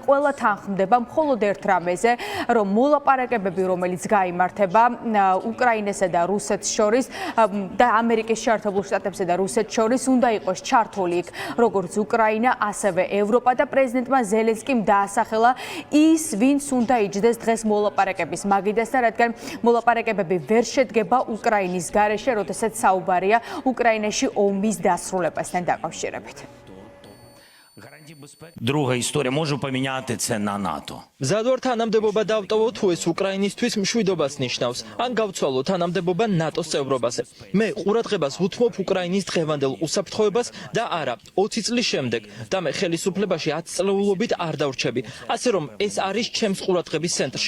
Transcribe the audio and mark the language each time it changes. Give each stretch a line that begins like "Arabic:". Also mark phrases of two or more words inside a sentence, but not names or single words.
Georgian: ყველა თანხმდება მხოლოდ ერთ რამეზე, რომ მოლაპარაკებები, რომელიც გაიმართება უკრაინასა და რუსეთს შორის და ამერიკის შეერთებულ შტატებსა და რუსეთს შორის უნდა იყოს ჩართული იქ როგორც უკრაინა, ასევე ევროპა და პრეზიდენტმა ზელენსკიმ დაასახელა ის, ვინც უნდა იჯდეს დღეს მოლაპარაკების მაგიდასთან, რადგან მოლაპარაკებები ვერ შედგება უკრაინის გარეშე, როდესაც საუბარია უკრაინაში ომის დასრულებასთან დაკავშირებით.
Ukrainian: Друга історія, можу поміняти це на НАТО.
Georgian: მზად თანამდებობა დავტოვო თუ ეს უკრაინისთვის მშვიდობას ნიშნავს, ან გავცვალო თანამდებობა ნატოს წევრობაზე. მე ყურადღებას ვუთმობ უკრაინის დღევანდელ უსაფრთხოებას და არა 20 წლის შემდეგ და მე ხელისუფლებაში 10 წლეულობით არ დავრჩები. ასე რომ ეს არის ჩემს ყურადღების ცენტრში.